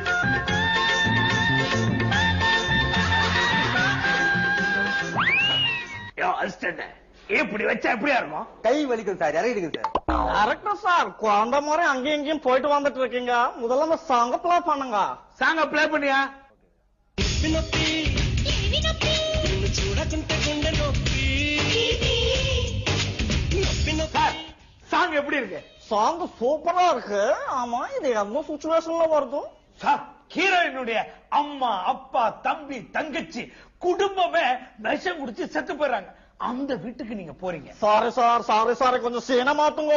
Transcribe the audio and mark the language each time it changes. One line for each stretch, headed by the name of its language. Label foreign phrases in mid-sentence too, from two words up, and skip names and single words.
Tamil: அசிஸ்டன்ட் இப்படி வச்சா எப்படியா இருக்கும்? கை வலிக்கும் சார், இறங்கிடுங்க சார். டைரக்டர் சார், குழந்தை முறை அங்கேயும் இங்கேயும் போயிட்டு வந்துட்டு இருக்கீங்க. முதல்ல அந்த சாங்க பிளே பண்ணுங்க. சாங்க பிளே பண்ணியா?
Telugu: నొప్పి నొప్పి నిన్ను చూడకుంటే గుండె నొప్పి నొప్పి నొప్పి.
Tamil: சாங் எப்படி இருக்கு? சாங் சூப்பரா இருக்கு. ஆமா, இது எந்த சிச்சுவேஷன்ல வருது? சார் ஹீரோயினுடைய அம்மா, அப்பா, தம்பி, தங்கச்சி, குடும்பமே விஷம் குடிச்சு செத்து போயிடுறாங்க. அந்த வீட்டுக்கு நீங்க போறீங்க. சாரி சார், சாரி சாரி, கொஞ்சம் சீனை மாத்துங்க.